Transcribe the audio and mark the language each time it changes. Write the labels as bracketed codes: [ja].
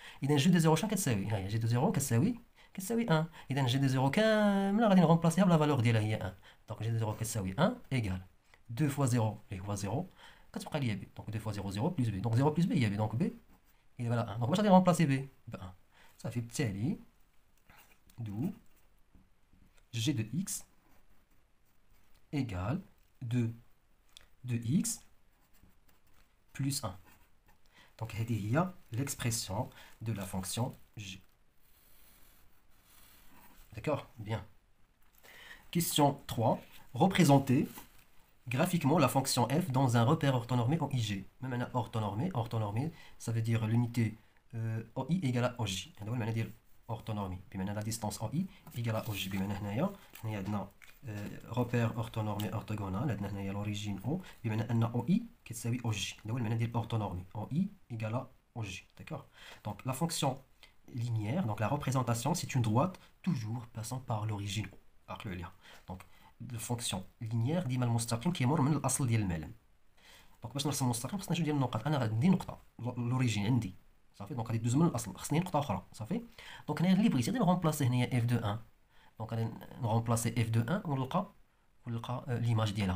[ar] اذا g de 0 شنو كتساوي؟ ها هي g de 0 كتساوي 1. اذا g de 0 كامله غادي نغومبلاسيها بلا فالور ديالها هي 1 دونك g de 0 كتساوي 1 [fr] égale 2 fois 0 [ar] اللي هو 0 كتبقى ليا b دونك 2 fois 0 0 plus b دونك 0 plus b هي b دونك b هي فوالا 1 دونك باش غادي نغومبلاسي b ب 1 صافي. بالتالي [fr] d'où g de x égale 2 de x plus 1. Donc هذه هي l'expression de la fonction g. D'accord? Bien. Question 3. Représenter graphiquement la fonction f dans un repère orthonormé en ig. Même orthonormé, ça veut dire l'unité OI égale à OJ. [ar] هذا هو المعنى ديال orthonormé. بمعنى [fr] la distance OI égale à OJ. [ar] بمعنى هنايا عندنا [fr] repère orthonormé orthogonal. [ar] عندنا هنايا l'origine O. بمعنى أن OI كتساوي OJ. هذا هو المعنى ديال orthonormé. [fr] OI égale à OJ. D'accord? Donc la fonction linéaire, donc la représentation, c'est une droite toujours passant par l'origine O. Donc la fonction linéaire [ar] ديما المستقيم كيمر من الاصل ديال المعلم. دونك باش نرسم مستقيم خصنا جوج ديال النقط. انا عندي نقطه لوريجين عندي صافي دونك غادي دوز من الاصل خصني نقطه اخرى صافي. دونك هنا اللي بغيت غادي نغومبلاسي هنايا اف دو 1 دونك غادي نغومبلاسي اف دو 1 ونلقى ليماج ديالها.